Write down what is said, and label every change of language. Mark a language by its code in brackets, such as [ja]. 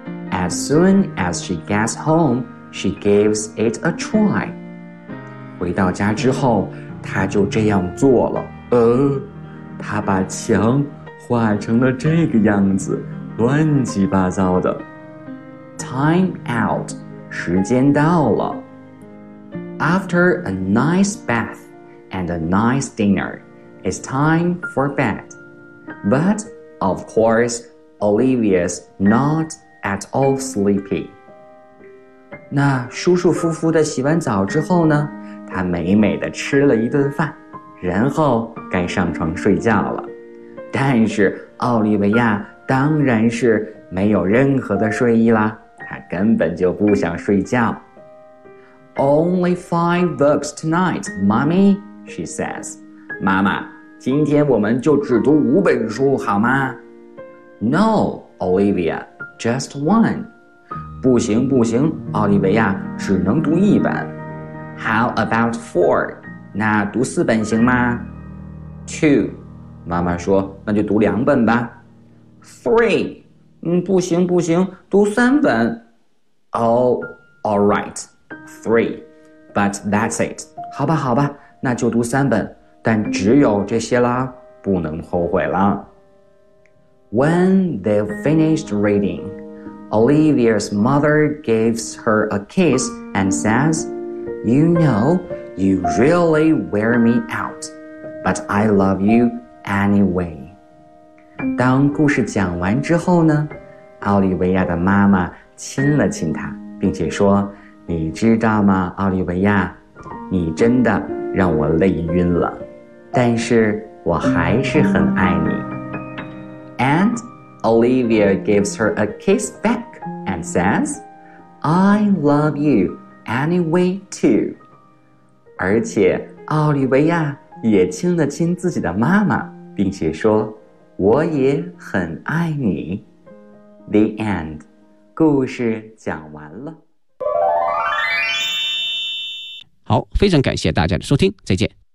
[en] As soon as she gets home, she gives it a try. [zh] 回到家之后，他就这样做了。他把墙画成了这个样子，乱七八糟的。 [en] Time out, [zh] 时间到了。 [en] After a nice bath and a nice dinner, it's time for bed. But, of course, Olivia's not at all sleepy. [zh] 那舒舒服服的洗完澡之后呢？她美美地吃了一顿饭，然后该上床睡觉了。但是奥利维亚当然是没有任何的睡意啦，她根本就不想睡觉。 [en] Only 5 books tonight, mommy, she says. [zh] 妈妈，今天我们就只读5本书好吗？ [en] No, Olivia, just one. [zh] 不行不行，奥利维亚只能读1本。 [en] How about 4? [zh] 那读4本行吗？ [en] 2. [zh] 妈妈说，那就读2本吧。 [en] 3. [zh] 不行不行，读3本。 [en] All right, 3. But that's it. [zh] 好吧好吧，那就读3本，但只有这些了。不能后悔了。 [en] When they finished reading, Olivia's mother gives her a kiss and says, You know, you really wear me out, but I love you anyway. [zh] 当故事讲完之后呢，奥利维亚的妈妈亲了亲她，并且说，你知道吗，奥利维亚，你真的让我累晕了，但是我还是很爱你。 [en] And Olivia gives her a kiss back and says, I love you anyway too. [zh] 而且奥利维亚也亲了亲自己的妈妈，并且说，我也很爱你。 [en] The end. [zh] 故事讲完了。好，非常感谢大家的收听，再见。